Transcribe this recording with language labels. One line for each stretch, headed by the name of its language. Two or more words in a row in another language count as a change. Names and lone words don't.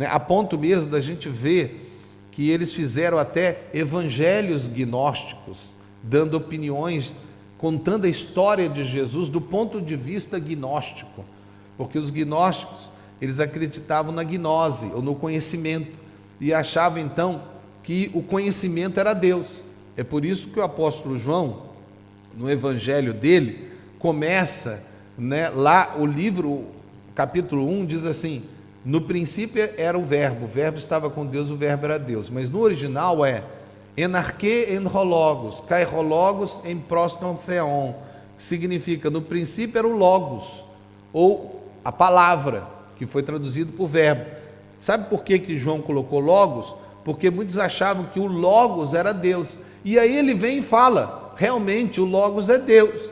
Portuguese: A ponto mesmo da gente ver que eles fizeram até evangelhos gnósticos, dando opiniões, contando a história de Jesus do ponto de vista gnóstico, porque os gnósticos, eles acreditavam na gnose, ou no conhecimento, e achavam então que o conhecimento era Deus. É por isso que o apóstolo João, no evangelho dele, começa, né, lá o livro, capítulo 1, diz assim: no princípio era o verbo estava com Deus, o verbo era Deus. Mas no original
Greek: ἐν ἀρχῇ ἦν ὁ λόγος, καὶ ὁ λόγος ἦν πρὸς τὸν θεόν,
Portuguese: que significa, no princípio era o logos, ou a palavra, que foi traduzido por verbo. Sabe por que João colocou logos? Porque muitos achavam que o logos era Deus. E aí ele vem e fala, realmente o logos é Deus.